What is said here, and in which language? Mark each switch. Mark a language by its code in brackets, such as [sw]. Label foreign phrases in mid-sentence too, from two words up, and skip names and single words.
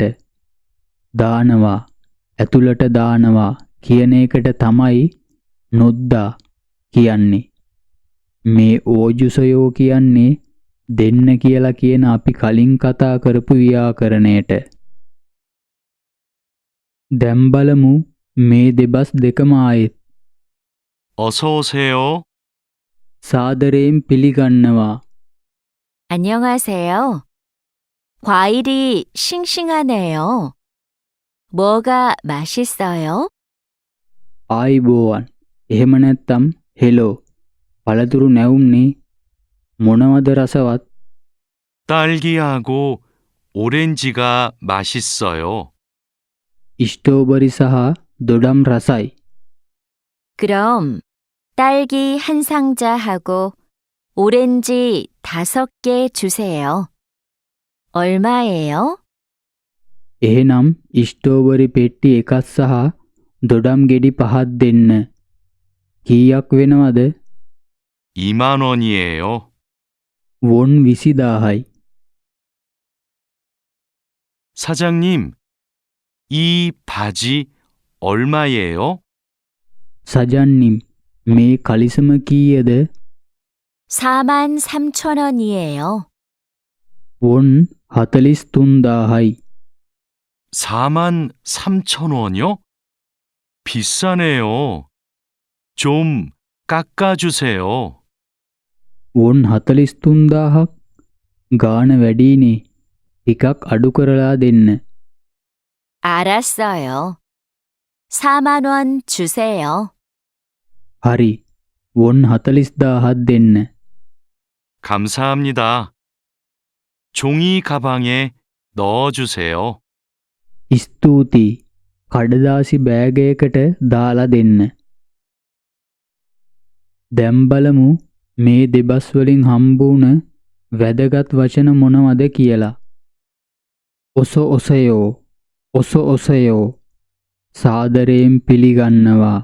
[si] දානවා ඇතුළට දානවා කියන එකට තමයි නොද්දා කියන්නේ. මේ ඕජුසයෝ කියන්නේ දෙන්න කියලා කියන අපි කලින් කතා කරපු ව්‍යාකරණයට. දැන් බලමු මේ දෙබස් දෙකම ආයෙත්. [ko] 어서 오세요. [si] සාදරයෙන් පිළිගන්නවා. [ko] 안녕하세요. 과일이 싱싱하네요. 뭐가 맛있어요? [si] ආයිබෝවන්. එහෙම නැත්තම් හෙලෝ. පළතුරු නැවුම්නේ. මොනවද රසවත්? [ko] 딸기하고 오렌지가 맛있어요. [si] ස්ට්‍රෝබරි සහ දොඩම් රසයි. [ko] 그럼 딸기 한 상자하고 오렌지 5개 주세요. 얼마예요? [si] එහෙනම් ස්ට්‍රෝබරි පෙට්ටි එකක් සහ දොඩම් ගෙඩි 5ක් දෙන්න. කීයක් වෙනවද? [ko] 2만 원이에요. [si] වොන් 20000යි. [ko] 사장님, 이 바지 얼마예요? [si] සජන්නිම් මේ කලිසම කීයද? [ko] 43,000원이에요. [si] වොන් 43000යි. [ko] 4만 3천 원이요? 비싸네요. 좀 깎아주세요. [si] වොන් 43000ක් ගාණ වැඩිනේ. ටිකක් අඩු කරලා දෙන්න. [ko] 알았어요. 4만 원 주세요. [si] හරි. වොන් 40000ක් දෙන්න. [ko] 감사합니다. 종이 가방에 넣어주세요. [si] ස්තුතියි. කඩදාසි බෑගයකට දාලා දෙන්න. දැන් බලමු මේ දෙබස් වලින් හම්බුණ වැදගත් වචන මොනවද කියලා. [ko] 어서 오세요 어서 오세요 [si] සාදරයෙන් පිළිගන්නවා.